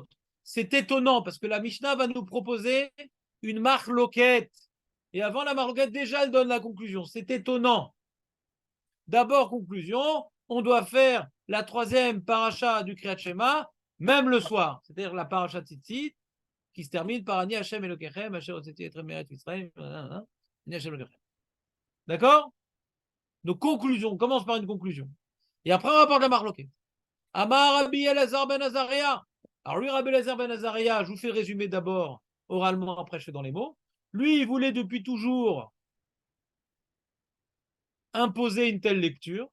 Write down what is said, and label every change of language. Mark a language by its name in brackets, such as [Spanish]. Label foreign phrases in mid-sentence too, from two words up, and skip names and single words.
[French] C'est étonnant parce que la Mishnah va nous proposer une marloquette. Et avant la marloquette, déjà, elle donne la conclusion. C'est étonnant. D'abord, conclusion, on doit faire la troisième paracha du [Hebrew] קריאת שמע, [French] même le soir. C'est-à-dire la paracha Tzitzit, qui se termine par [Hebrew] אני ה' אלקיכם אשר הוצאתי אתכם מארץ ישראל אני ה' אלקיכם. [French] D'accord? Donc, conclusion, on commence par une conclusion. Et après, on va parler de la marloquette. [Hebrew] אמר רבי אלעזר בן עזריה. [French] Alors lui, Rabbi Elazar ben Azaria, je vous fais le résumé d'abord oralement, après je fais dans les mots. Lui, il voulait depuis toujours imposer une telle lecture.